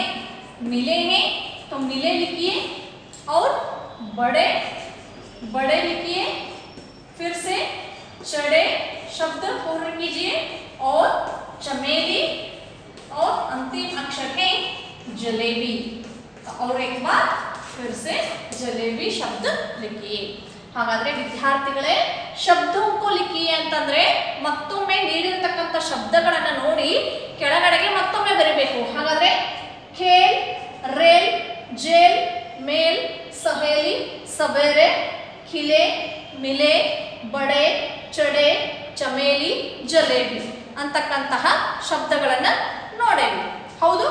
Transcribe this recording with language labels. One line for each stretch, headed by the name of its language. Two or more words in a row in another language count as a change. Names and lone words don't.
Hindi: मिले हैं तो मिले लिखिए, और बड़े, बड़े लिखिए, फिर से चढ़े शब्द पूर्ण कीजिए और चमेली और अंतिम अक्षर है जलेबी। और एक बार फिर से जलेबी शब्द लिखिए।
Kannada: ಹಾಗಾದ್ರೆ ವಿದ್ಯಾರ್ಥಿಗಳೇ
Hindi: शब्दों को लिखिए
Kannada: ಅಂತಂದ್ರೆ ಮತ್ತೊಮ್ಮೆ ನೀಡಿರತಕ್ಕಂತ ಶಬ್ದಗಳನ್ನು ನೋಡಿ ಕೆಳಗಡೆಗೆ ಮತ್ತೊಮ್ಮೆ ಬರೀಬೇಕು। ಹಾಗಾದ್ರೆ
Hindi: खेल, रेल, जेल, मेल, सहेली, सबेरे, खिले, मिले, बड़े, चढ़े, चमेली, जलेबी
Kannada: ಅಂತಕ್ಕಂತಹ ಶಬ್ದಗಳನ್ನು ನೋಡೇವಿ, ಹೌದು?